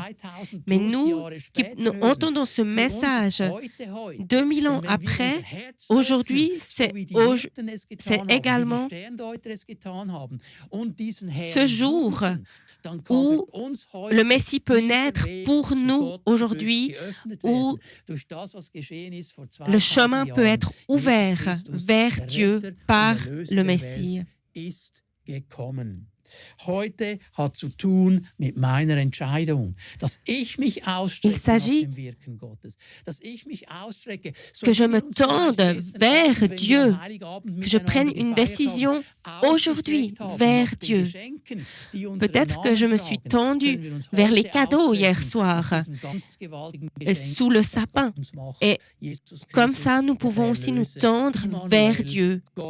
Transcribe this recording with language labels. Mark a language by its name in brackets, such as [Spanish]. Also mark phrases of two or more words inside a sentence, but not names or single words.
[French] Mais nous entendons ce message 2000 ans après, aujourd'hui, c'est également ce jour où le Messie peut naître pour nous aujourd'hui, où le chemin peut être ouvert vers Dieu par le Messie. [German] Heute hat zu tun mit meiner Entscheidung, dass ich mich ausstrecke nach dem Wirken Gottes, dass ich mich ausstrecke, [French] que je me tende vers Dieu, que je prenne une décision aujourd'hui vers Dieu. Peut-être que je me suis tendue vers les cadeaux hier soir, sous le sapin. Et comme ça, nous pouvons aussi nous tendre vers Dieu.